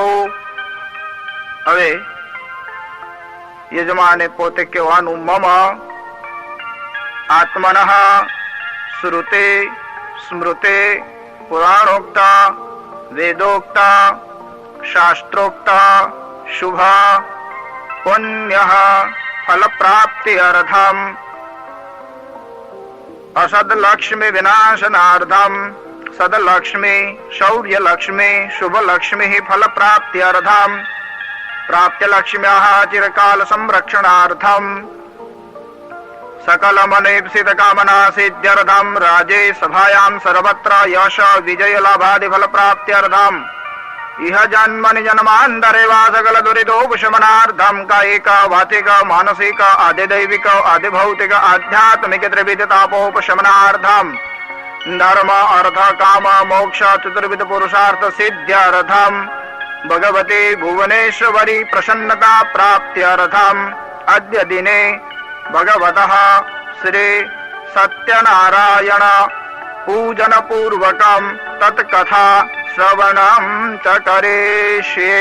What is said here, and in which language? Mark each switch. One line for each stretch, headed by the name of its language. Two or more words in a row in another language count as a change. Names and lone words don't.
Gujarati: હવે યજમાને પોતે કહેવાનું
Sanskrit: મમ આત્મનઃ શ્રુતે સ્મૃતે પુરાણોક્ત વેદોક્ત શાસ્ત્રોક્ત શુભ પુણ્ય ફલ પ્રાપ્તિ અર્થમ અસદલક્ષ્મી વિનાશનાર્થમ સદલક્ષ્મી શૌર્યલક્ષ્મી શુભલક્ષ્મી ફલ પ્રાપ્તિ અર્થમ પ્રાપ્યલક્ષ્મ્યાઃ ચિરકાલ સંરક્ષણાર્થમ सकल मनेप्सित कामना सिद्ध्यर्थम राजे सभायां सर्वत्र यश विजय लाभादि फल प्राप्त्यर्थम इह जन्मनि जन्मान्तरे वा सकल दुरितोपशमनार्थम कायिक वाचिक मानसिक आदिदैविक आदिभौतिक आध्यात्मिक त्रिविध तापोपशमनार्थम धर्म अर्थ काम मोक्ष चतुर्विध पुरुषार्थ सिद्ध्यर्थम भगवती भुवनेश्वरी प्रसन्नता प्राप्त्यर्थम अद्य दिने भगवतः श्री सत्यनारायण पूजन पूर्वकम तत्कथा श्रवणम च करिष्ये.